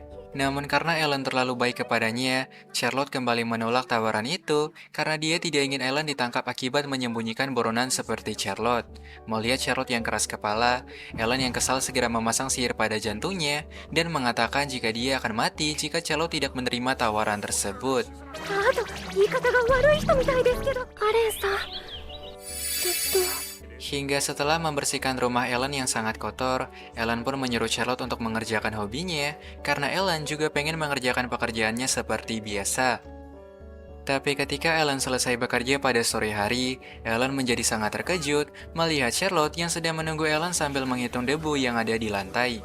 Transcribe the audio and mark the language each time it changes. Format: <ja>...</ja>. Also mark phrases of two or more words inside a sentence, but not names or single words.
<id>Namun karena Ellen terlalu baik kepadanya, Charlotte kembali menolak tawaran itu karena dia tidak ingin Ellen ditangkap akibat menyembunyikan buronan seperti Charlotte. Melihat Charlotte yang keras kepala, Ellen yang kesal segera memasang sihir pada jantungnya dan mengatakan jika dia akan mati jika Charlotte tidak menerima tawaran tersebut.</id> <ja>あと言い方が悪い人みたいですけど、アレンさんずっと</ja> <id>Hingga setelah membersihkan rumah Ellen yang sangat kotor, Ellen pun menyuruh Charlotte untuk mengerjakan hobinya, karena Ellen juga pengen mengerjakan pekerjaannya seperti biasa. Tapi ketika Ellen selesai bekerja pada sore hari, Ellen menjadi sangat terkejut melihat Charlotte yang sedang menunggu Ellen sambil menghitung debu yang ada di lantai.</id>